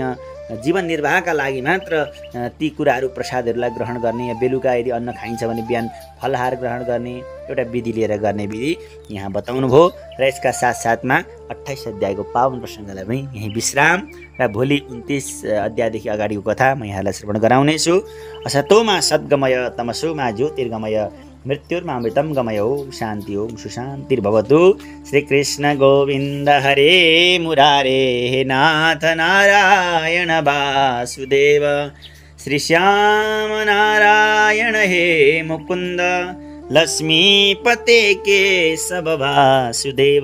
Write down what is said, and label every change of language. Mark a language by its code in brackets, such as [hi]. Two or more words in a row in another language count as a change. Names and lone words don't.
[ne] जीवन निर्वाहका लागि मात्र ती कुराहरू प्रसादहरूलाई ग्रहण गर्ने, बेलुका यदि अन्न खाइन्छ भने बिहान फलाहार ग्रहण गर्ने एउटा विधि लिएर गर्ने विधि यहाँ बताउनुभयो। र यसका साथसाथमा 28 अध्यायको पावन प्रसङ्गलाई पनि यहीँ विश्राम र भोलि 29 अध्यायदेखि अगाडिको कथा म यहाँलाई श्रवण गराउनेछु। [sa] असतोमा सद्गमय तमसोमा ज्योतिर्गमय मृत्युर्मा अमृतं गमय। ओम शान्ति ओम सुशान्तिर्भवतु। श्रीकृष्ण गोविन्द हरे मुरारे हे नाथ नारायण वासुदेव। श्रीश्याम नारायण हे मुकुन्द लक्ष्मीपते केशव वासुदेव।